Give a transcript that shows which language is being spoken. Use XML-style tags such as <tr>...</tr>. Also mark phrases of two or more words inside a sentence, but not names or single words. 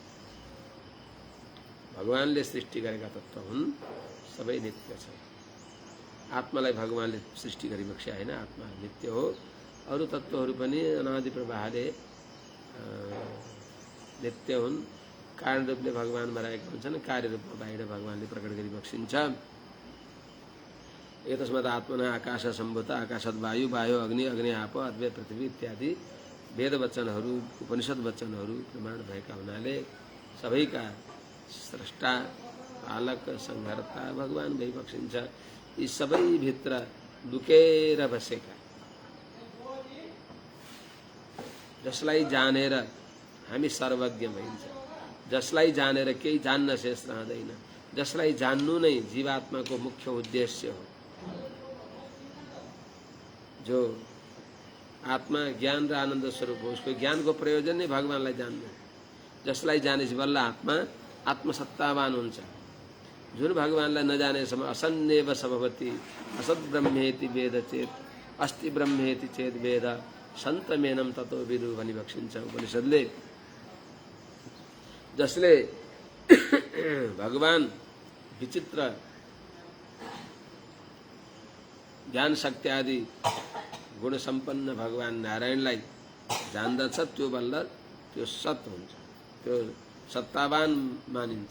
<ne>भगवानले सृष्टि गरेका तत्त्व हुन्, सबै नित्य छ। आत्मालाई भगवानले सृष्टि गरी बक्स्या हैन, आत्मा नित्य हो। अरू तत्त्वहरू पनि अनादि प्रवाहले नित्य हुन्। कारण रूपले भगवानमा रहेका हुन्छन्, कार्य रूपमा बाहिर भगवानले प्रकट गरी बक्सिन्छ।</ne> <sa>एतस्मात् आत्मना आकाश सम्भूत आकाशत वायु वायु अग्नि अग्नि आप अद्वै पृथ्वी</sa> <ne>इत्यादि वेद वचनहरू उपनिषद वचनहरू प्रमाण भएका हुनाले सबैका स्रष्टा पालक संहर्ता भगवान भई बक्सिन्छ। यी सबै भित्र लुकेर बसेका जसलाई जानेर हामी सर्वज्ञ भइन्छ, जसलाई जानेर केही जान्न शेष रहँदैन, जसलाई जान्नु नै जीवात्माको मुख्य उद्देश्य हो। जो आत्मा ज्ञान र आनन्द स्वरूप हो, उसको ज्ञानको प्रयोजन नै भगवानलाई जान्नु। जसलाई जानेपछि बल्ल आत्मा आत्मसत्तावान हुन्छ। जुन भगवानलाई नजानेसम्म</ne> <sa>असन्नेव सभवति असत ब्रह्मेति वेद चेत अस्ति ब्रह्मेति चेत वेद सन्तमेनं ततो विदु</sa> <ne>भनी बक्सिन्छ उपनिषद्ले। जसले भगवान विचित्र ज्ञान शक्ति आदि गुण सम्पन्न भगवान नारायणलाई जान्दछ त्यो बल्ल त्यो सत हुन्छ, त्यो सत्तावान मानिन्छ।</ne>